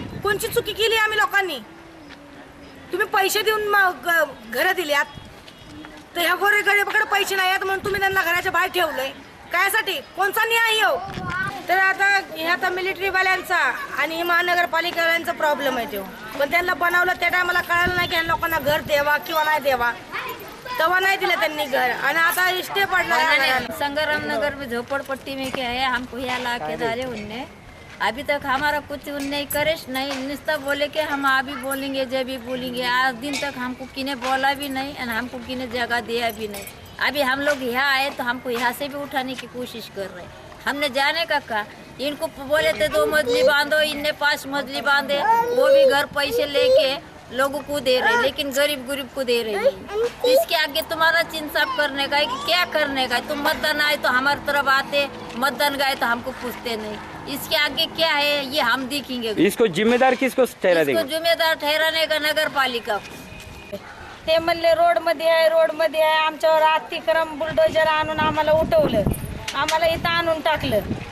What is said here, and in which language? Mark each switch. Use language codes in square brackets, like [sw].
[mr] कोणची चुकी केली आम्ही लोकांनी? तुम्ही पैसे देऊन घरं दिल्यात, तर ह्या गोरगरिबाकडे पैसे नाही आहेत म्हणून तुम्ही त्यांना घराच्या बाहेर ठेवलंय. कायसाठी? कोणचा न्याय येऊ? तर आता मिलिटरीवाल्यांचा आणि महानगरपालिकेवाल्यांचा प्रॉब्लेम आहे तो. पण त्यांना बनवलं त्या टायमाला कळालं नाही की ह्या लोकांना घर द्यावा किंवा नाही द्यावा. तेव्हा नहीं दिला त्यांनी घर. आणि आता स्टे पडला [hi] संग्राम नगर में झोपड़पट्टी में क्या है, हमको यहाँ ला के डाले उनने। अभी तक हमारा कुछ उनने करेश नहीं, निस्ता बोले कि हम अभी बोलेंगे जब भी बोलेंगे। आज दिन तक हमको किने बोला भी नहीं और हमको किने जगह दिया भी नहीं। अभी हम लोग यहाँ आए तो हमको यहाँ से भी उठाने की कोशिश कर रहे हैं। हमने जाने का कहा, इनको बोले थे 2 मजली बांधो, इनने 5 मजली बांधे, वो भी घर पैसे लेके लोगों को दे रहे, लेकिन गरीब को दे रहे नहीं। इसके आगे तुम्हारा इंसाफ करने का है कि क्या करने का है? तुम मतदान आए तो हमारी तरफ आते, मतदान गए तो हमको पूछते नहीं। इसके आगे क्या है ये हम देखेंगे। इसको जिम्मेदार किसको ठहरा देंगे? जिम्मेदार ठहराने का नगर पालिका। [mr] ते म्हणले रोड मध्ये आहे आमच्यावर अतिक्रम बुलडोजर आणून आम्हाला उठवलं, आम्हाला इथं आणून टाकलं।